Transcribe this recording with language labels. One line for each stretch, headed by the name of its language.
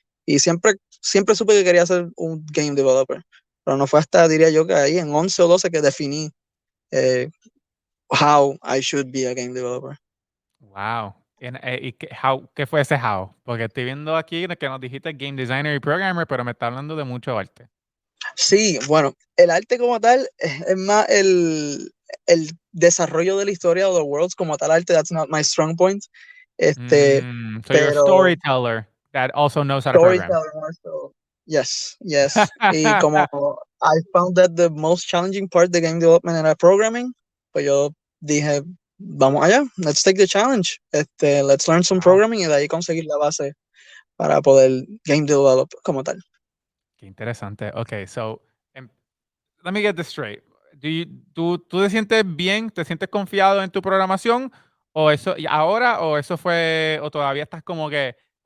Spanish: Y siempre supe que quería ser un game developer. Pero no fue hasta, diría yo, que ahí en 11 o 12 que definí
English: how I should be a game developer.
Spanish: Wow. ¿Y qué fue ese how? Porque estoy viendo aquí que nos dijiste game designer y programmer, pero me está hablando de mucho arte. Sí, bueno, el arte como tal es más el desarrollo de la historia o
English: the worlds
Spanish: como tal arte.
English: That's not my strong point. So you're a
Spanish: Pero
English: storyteller that also knows how to program. storytelling more so. Yes.
Spanish: Y como
English: I found that the most challenging part de game development
Spanish: era
English: programming,
Spanish: pues yo dije, vamos allá,
English: let's take the challenge. Let's learn some Wow.
Spanish: programming y de ahí conseguir la base para poder
English: game develop
Spanish: como tal. Qué interesante.
English: Okay, so let me get this straight.
Spanish: ¿Tú te sientes bien? ¿Te sientes confiado en tu programación? ¿O eso y ahora? ¿O eso fue? ¿O todavía estás como que?